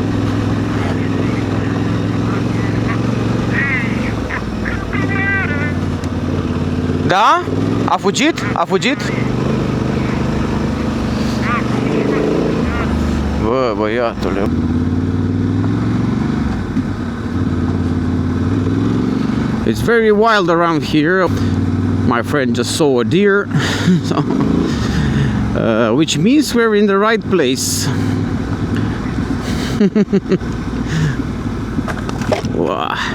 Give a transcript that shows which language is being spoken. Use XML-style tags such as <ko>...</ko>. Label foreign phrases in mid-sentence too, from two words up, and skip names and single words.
<ro>Da? A fugit? A fugit? Bă, băiatule.</ro> <en>It's very wild around here. My friend just saw a deer, so, which means we're in the right place. Wow.</en>